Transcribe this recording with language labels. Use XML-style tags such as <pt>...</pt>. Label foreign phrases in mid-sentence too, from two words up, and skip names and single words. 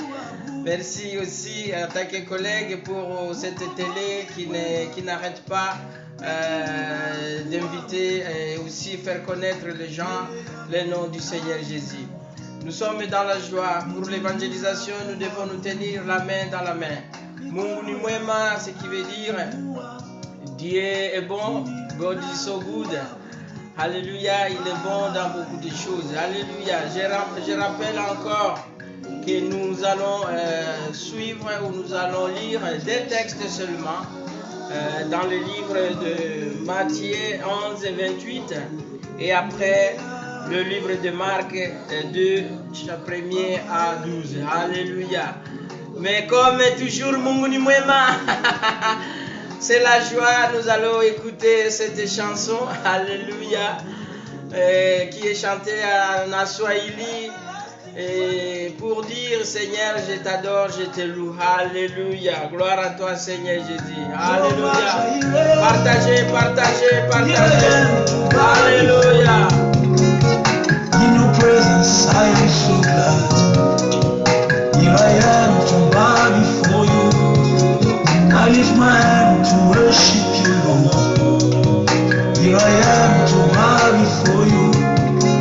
<fr>Merci aussi à tant que collègue pour cette télé qui n'arrête pas d'inviter et aussi faire connaître les gens le nom du Seigneur Jésus. Nous sommes dans la joie. Pour l'évangélisation, nous devons nous tenir la main dans la main.</fr> <sw>Mungu ni mwema,</sw> <fr>ce qui veut dire Dieu est bon,</fr> <en>God is so good.</en> <fr>Alléluia, il est bon dans beaucoup de choses. Alléluia, je rappelle encore que nous allons suivre ou nous allons lire des textes seulement dans le livre de Matthieu 11 et 28 et après le livre de Marc 2, 1er à 12. Alléluia. Mais comme toujours,</fr> <sw>Mungu ni mwema,</sw> <fr>c'est la joie, nous allons écouter cette chanson, Alléluia, qui est chantée en Swahili. Et pour dire, Seigneur, je t'adore, je te loue. Alléluia. Gloire à toi, Seigneur Jésus. Alléluia. Partagez, partagez, partagez. Alléluia.</fr> <en>In your presence, I am so glad. Here I am to bow before you. I lift my hand to worship you, Lord. Here I am to bow before you.</en>